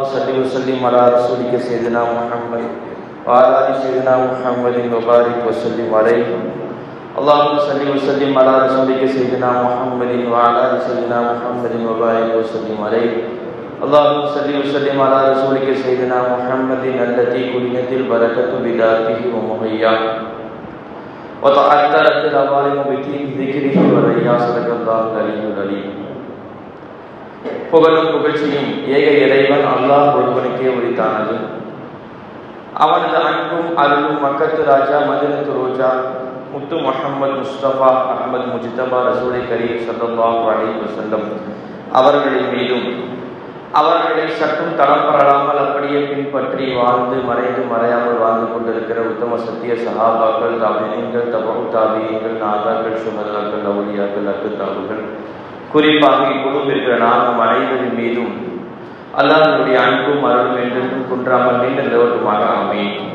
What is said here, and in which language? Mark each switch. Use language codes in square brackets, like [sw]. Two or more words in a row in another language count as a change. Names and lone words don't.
[ar] صل وسلم على رسولك سيدنا محمد وعلى آل سيدنا محمد وبارك وسلم عليه اللهم صل وسلم على رسولك سيدنا محمد وعلى آل سيدنا محمد وبارك وسلم عليه اللهم صل وسلم على رسولك سيدنا محمد التي كلمت البركة بذاته ومحياه وتعثرت العوالم بطيب ذكره ورياض صدق الله العلي العليم. [ta] புகழும் புகழ்ச்சியும் ஏக இறைவன் அல்லாஹ் ஒருவனுக்கே உரித்தானது. அவனது அன்பும் அருளும் மக்கத்து ராஜா மதீனத்து ரோஜா முத்து முஹம்மது முஸ்தபா அஹ்மது முஜ்தபா ரசூலை கரீம் [ar] صلى الله عليه وسلم [ta] அவர்களின் மீதும் அவர்களை சற்றும் தடம்பெறாமல் அப்படியே பின்பற்றி வாழ்ந்து மறைந்து மறையாமல் வாழ்ந்து கொண்டிருக்கிற உத்தம சத்திய சஹாபாக்கள் தாபீன்கள் தபஉ தாபீன்கள் நாதாக்கள் சுஹதாக்கள் அவுலியாக்கள் அக்தாபுகள் குறிப்பாக இக்குழுவில் இருக்கிற நாம் அனைவரின் மீதும் அல்லாஹ்வுடைய அன்பும் அருளும் என்றென்றும் குன்றாமல் நீண்ட நிலவட்டுமாக ஆமீன்.